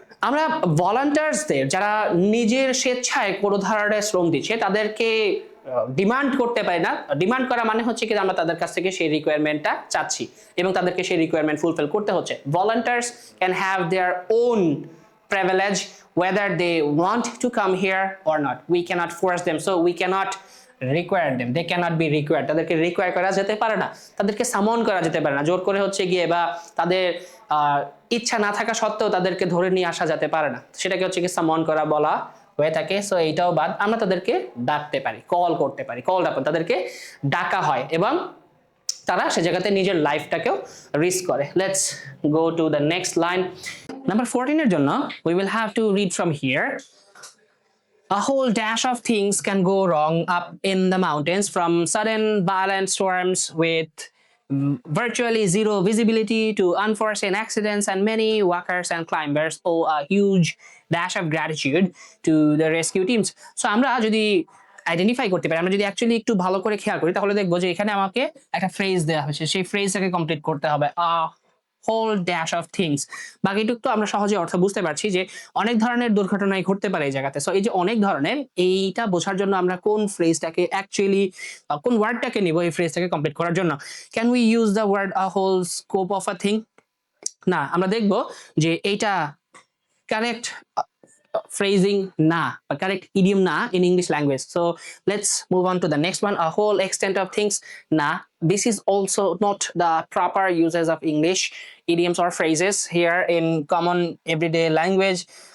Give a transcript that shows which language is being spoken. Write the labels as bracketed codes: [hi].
[bn] আমরা ভলান্টিয়ার্সদের যারা নিজের স্বেচ্ছায় কোনো ধরনের শ্রম দিচ্ছে তাদেরকে ডিমান্ড করতে পারি না। ডিমান্ড করা মানে হচ্ছে কি আমরা তাদের কাছ থেকে সেই রিকোয়ারমেন্টটা চাচ্ছি এবং তাদেরকে সেই রিকোয়ারমেন্ট ফুলফিল করতে হচ্ছে। [en] Volunteers can have their own privilege whether they want to come here or not. We cannot force them, so we cannot require them. They cannot be required. [bn] তাদেরকে রিকোয়ার করা যেতে পারে না, তাদেরকে সামন করা যেতে পারে না, জোর করে হচ্ছে গিয়ে বা তাদের ইচ্ছা না থাকা সত্ত্বেও তাদেরকে ধরে নিয়ে আসা যেতে পারে না, সেটাকে হচ্ছে কি সামন করা বলা হয়ে থাকে। সো এইটাও বাদ, আমরা তাদেরকে ডাকতে পারি, কল করতে পারি, কল ডাকো, তাদেরকে ডাকা হয় এবং তারা সে জায়গাতে নিজের লাইফটাকেও রিস্ক করে। [en] Let's go to the next line. Number 14 এর জন্য we will have to read from here. A whole dash of things can go wrong up in the mountains, from sudden violent storms with virtually zero visibility to unforeseen accidents, and many walkers and climbers owe a huge dash of gratitude to the rescue teams. [bn] So আমরা যদি identify করতে পারি, আমরা যদি actually একটু ভালো করে খেয়াল করি, তাহলে দেখবো যে এখানে আমাকে একটা ফ্রেজ দেওয়া হয়েছে, সেই ফ্রেজটাকে কমপ্লিট করতে হবে, হোল ড্যাশ অফ থিংস। বাকিটুকু তো আমরা সহজে অর্থ বুঝতে পারছি যে অনেক ধরনের দুর্ঘটনাই ঘটতে পারে এই জায়গাতে। সো এই যে অনেক ধরনের, এইটা বোঝার জন্য আমরা কোন ফ্রেজটাকে অ্যাকচুয়ালি কোন ওয়ার্ডটাকে নিব এই ফ্রেজটাকে কমপ্লিট করার জন্য? [en] Can we use the word a whole scope of a thing? [bn] না, আমরা দেখব যে এইটা correct phrasing na, but correct idiom na in English language. [en] So let's move on to the next one. A whole extent of things na. This is also not the proper uses of English idioms or phrases here in common everyday language.